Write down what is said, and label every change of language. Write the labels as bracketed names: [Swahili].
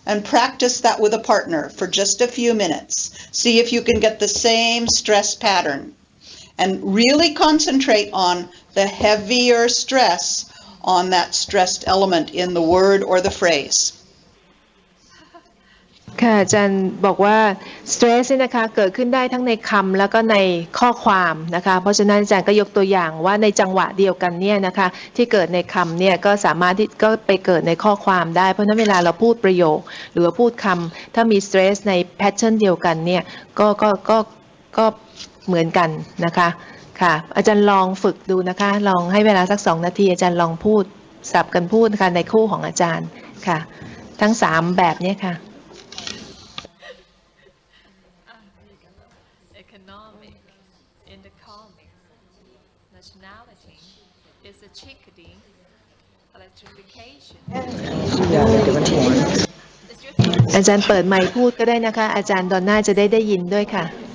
[English] and practice that with a partner for just a few minutes. See if you can get the same stress pattern. And really concentrate on the heavier stress on that stressed element in the word or the phrase. [Thai] ค่ะอาจารย์บอกว่า stress นี่นะคะเกิดขึ้นได้ทั้งในคำแล้วก็ในข้อความนะคะเพราะฉะนั้นอาจารย์ก็ยกตัวอย่างว่าในจังหวะเดียวกันเนี่ยนะคะที่เกิดในคำเนี่ยก็สามารถที่ก็ไปเกิดในข้อความได้เพราะฉะนั้นเวลาเราพูดประโยคหรือว่าพูดคำถ้ามี stress ใน pattern เดียวกันเนี่ยก็เหมือนกันนะคะค่ะอาจารย์ลองฝึกดูนะคะลองให้เวลาสัก2 นาทีอาจารย์ลองพูดสับกันพูดนะคะในคู่ของอาจารย์ค่ะทั้ง3แบบนี้ค่ะ [English] Economic, economic, nationality is a chickadee, electrification. [Thai] อาจารย์เปิดไมค์พูดก็ได้นะคะอาจารย์ดอนน่าจะได้ยินด้วยค่ะ